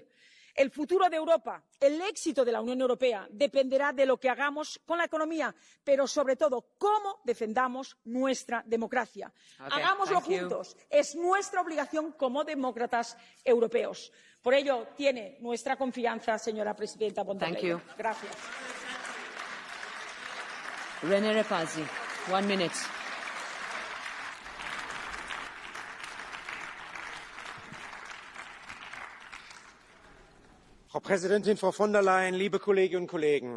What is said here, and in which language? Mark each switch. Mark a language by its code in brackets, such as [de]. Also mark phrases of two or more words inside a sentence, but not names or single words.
[es] El futuro de Europa, el éxito de la Unión Europea, dependerá de lo que hagamos con la economía, pero sobre todo cómo defendamos nuestra democracia. Hagámoslo juntos. Es nuestra obligación como demócratas europeos. Por ello, tiene nuestra confianza, señora presidenta von der Leyen. Gracias. [en] René Repasi, 1 minute. [de] Frau Präsidentin, Frau von der Leyen, liebe Kolleginnen und Kollegen!